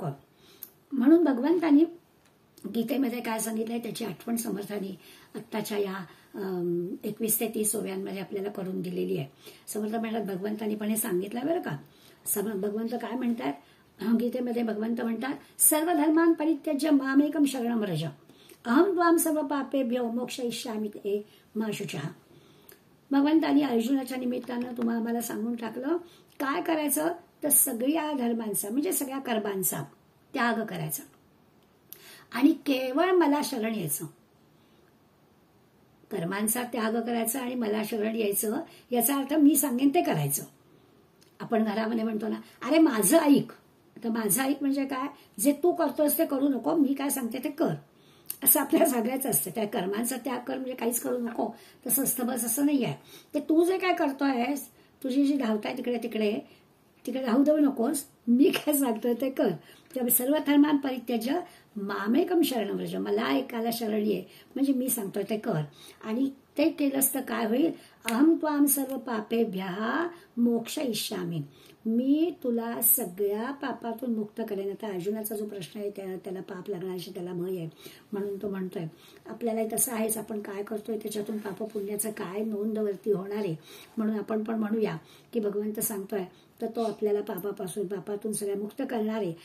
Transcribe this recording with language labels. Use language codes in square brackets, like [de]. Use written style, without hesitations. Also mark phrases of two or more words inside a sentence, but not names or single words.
[mr] म्हणून भगवंतानी गीतेमध्ये काय सांगितलंय त्याची आठवण समर्थांनी आत्ताच्या या 21 ते 30 ओव्यांमध्ये आपल्याला करून दिलेली आहे. समर्थ म्हणतात भगवंतानी पण हे सांगितलं बरं का. भगवंत काय म्हणतात गीतेमध्ये? भगवंत म्हणतात [sa] सर्व धर्मान परित्यज्य मामेकम शरणम व्रज अहम त्वाम सर्व पापेभ्यो मोक्षयिष्यामि ते मा शुचः. [mr] भगवंतानी अर्जुनाच्या निमित्तानं आम्हाला सांगून टाकलं काय करायचं तर सगळ्या धर्मांचा म्हणजे सगळ्या कर्मांचा त्याग करायचा आणि केवळ मला शरण यायचं. कर्मांचा त्याग करायचा आणि मला शरण यायचं, याचा अर्थ मी सांगेन ते करायचं. आपण घरामध्ये म्हणतो ना, अरे माझं ऐक. आता माझं ऐक म्हणजे काय? जे तू करतोस ते करू नको, मी काय सांगते ते कर, असं आपल्या सगळ्याच असतं. त्या कर्मांचा त्याग कर म्हणजे काहीच करू नको तसं असतं, बस असं नाही आहे. ते तू जे काय करतोयस, तुझी जी धावताय तिकडे धावू देऊ नकोस, मी काय सांगतोय ते कर. [sa] त्यामुळे सर्व धर्मान परित्यज्य मामेकम शरणम व्रज, [mr] मला एकाला शरण ये म्हणजे मी सांगतोय ते कर. आणि ते केलंस तर काय होईल? [sa] अहम त्वाम सर्व पापेभ्यः मोक्षयिष्यामि, [mr] मी तुला सगळ्या पापातून मुक्त करेन. आता अर्जुनाचा जो प्रश्न आहे त्याला पाप लागण्याची त्याला भय आहे म्हणून तो म्हणतोय. आपल्याला तसं आहेच, आपण काय करतोय त्याच्यातून पाप पुण्याचं काय नोंदवरती होणार आहे. म्हणून आपण पण म्हणूया की भगवंत सांगतोय तर तो आपल्याला पापातून सगळ्या मुक्त करणार आहे.